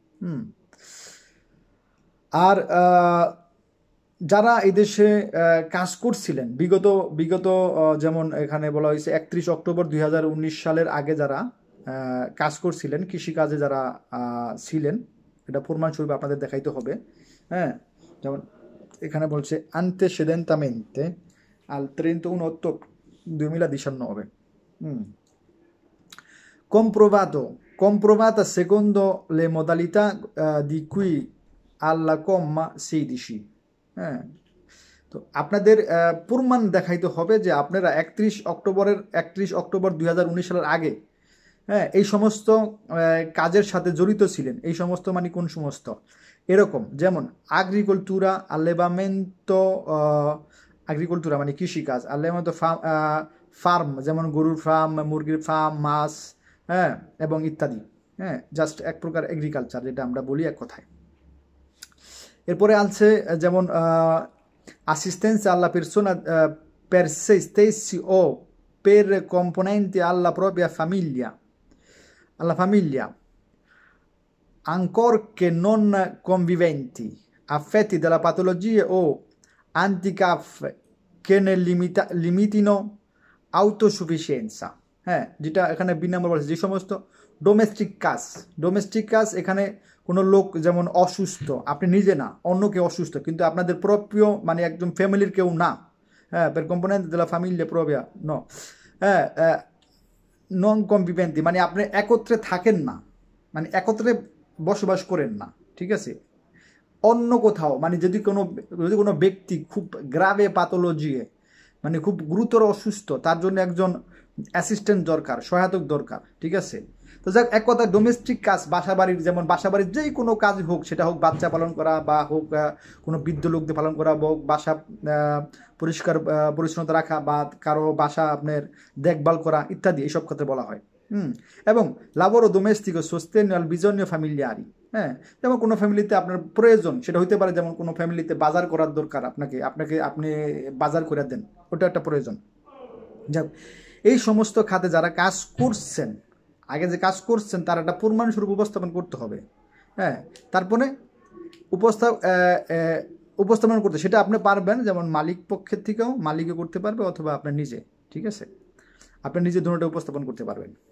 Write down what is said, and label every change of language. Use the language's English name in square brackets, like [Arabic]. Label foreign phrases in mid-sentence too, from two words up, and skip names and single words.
[Bangla] আর যারা এই দেশে কাজ করছিলেন বিগত যেমন এখানে বলা হয়েছে 31 অক্টোবর 2019 সালের আগে যারা কাজ করছিলেন, কৃষিকাজে যারা ছিলেন, এটা প্রমাণস্বরূপ আপনাদের দেখাইতে হবে। হ্যাঁ, যেমন এখানে বলছে [Italian] antecedentemente al 31 ottobre 2019, comprovata secondo le modalità di cui alla comma 16। [Bangla] হ্যাঁ, তো আপনাদের প্রমাণ দেখাইতে হবে যে আপনারা 31 অক্টোবর 2019 সালের আগে, হ্যাঁ, এই সমস্ত কাজের সাথে জড়িত ছিলেন। এই সমস্ত মানে কোন সমস্ত, এরকম যেমন [Italian] agricoltura, allevamento, [Bangla] আগ্রিকালতুরা মানে কৃষিকাজ, আলেভামেন্তো ফার্ম যেমন গরুর ফার্ম, মুরগির ফার্ম, মাছ, হ্যাঁ, এবং ইত্যাদি। হ্যাঁ, জাস্ট এক প্রকার এগ্রিকালচার যেটা আমরা বলি এক কথায়। এরপরে আছে যেমন [Italian] assistenza alla persona per se stessi o per componenti alla propria famiglia, ancorché non conviventi, affetti dalla patologia o handicap che ne limitino autosufficienza। [Bangla] হ্যাঁ, যেটা এখানে বি নম্বর বলছে, যে সমস্ত ডোমেস্টিক কাজ এখানে কোনো লোক যেমন অসুস্থ, আপনি নিজে না, অন্য কেউ অসুস্থ, কিন্তু আপনাদের প্রপ্রিয় মানে একদম ফ্যামিলির কেউ না, হ্যাঁ, [Italian] per componente della famiglia propria no, [Bangla] হ্যাঁ, [Italian] non conviventi [Bangla] মানে আপনি একত্রে থাকেন না, মানে একত্রে বসবাস করেন না, ঠিক আছে। অন্য কোথাও মানে যদি কোনো ব্যক্তি খুব [Italian] grave patologia, [Bangla] মানে খুব গুরুতর অসুস্থ, তার জন্য একজন অ্যাসিস্ট্যান্ট দরকার, সহায়ক দরকার, ঠিক আছে। তো যাক, এক কথা ডোমেস্টিক কাজ, বাসাবাড়ির, যেমন বাসাবাড়ির যেই কোনো কাজ হোক, সেটা হোক বাচ্চা পালন করা বা হোক কোনো বৃদ্ধ লোকদের পালন করা, হোক বাসা পরিষ্কার পরিচ্ছন্নতা রাখা বা কারো বাসা আপনার দেখভাল করা ইত্যাদি, এইসব ক্ষেত্রে বলা হয়। [Italian] এবং lavoro domestico sostegno al bisogno familiari, [Bangla] হ্যাঁ, যেমন কোনো ফ্যামিলিতে আপনার প্রয়োজন, সেটা হইতে পারে যেমন কোনো ফ্যামিলিতে বাজার করার দরকার, আপনি বাজার করে দেন, ওটা একটা প্রয়োজন। যাক, এই সমস্ত খাতে যারা কাজ করছেন, আগে যে কাজ করছেন, তার একটা প্রমাণস্বরূপ উপস্থাপন করতে হবে। হ্যাঁ, তারপরে উপস্থাপন করতে সেটা আপনি পারবেন, যেমন মালিক পক্ষের থেকেও মালিকও করতে পারবে, অথবা আপনার নিজে, ঠিক আছে, আপনি নিজে দুটোটা উপস্থাপন করতে পারবেন।